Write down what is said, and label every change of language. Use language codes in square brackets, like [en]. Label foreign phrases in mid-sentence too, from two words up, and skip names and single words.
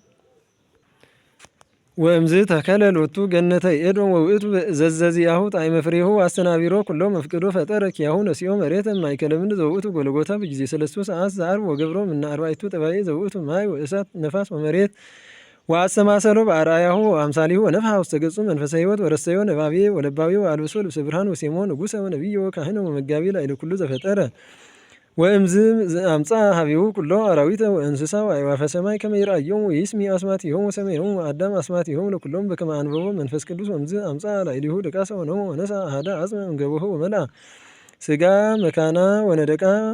[gez] ወእምዝ ተከለ ሎቱ ገነተ ኤዶም ወውእቱ ዘዘዚአሁ ጣዕመ ፍሬሁ አስተናቢሮ ኩሎ መፍቅዶ ፈጠረ ኪያሁ ነሲኦ መሬተ ማእከለ ምድር ዘውእቱ ጎልጎታ በጊዜ ሰለስቱ ሰዓት ዘአርብ ወገብሮ እምነ አርባዕቱ ጠባዬ ዘውእቱ ማይ ወእሳት ነፋስ ወመሬት ወአሰማሰሎ በአርአያሁ አምሳሊሁ ወነፍሐ ውስተ ገጹ መንፈሰ ሕይወት ወረሰዮ ነባቤ ወለባዊ ወአልብሶ ልብሰ ብርሃን ወሴሞ ንጉሰ ወነቢዮ ካህነ ወመጋቢ ላዕለ ኩሉ ዘፈጠረ ወእምዝ አምጻ ሀቢሁ ኩሎ አራዊተ ወእንስሳ ወአዕዋፈ ሰማይ ከመ ይርአዮሙ ወይስሚ አስማቲሆሙ ወሰማዮሙ አዳም አስማቲሆሙ ለኩሎም በከመ አንበቦ መንፈስ ቅዱስ ወእምዝ አምጻ ላዕሌሁ ደቃሰ ወነሞ ወነሳ አሐደ አጽመ እምገቦሁ ወመልአ ስጋ መካና ወነደቃ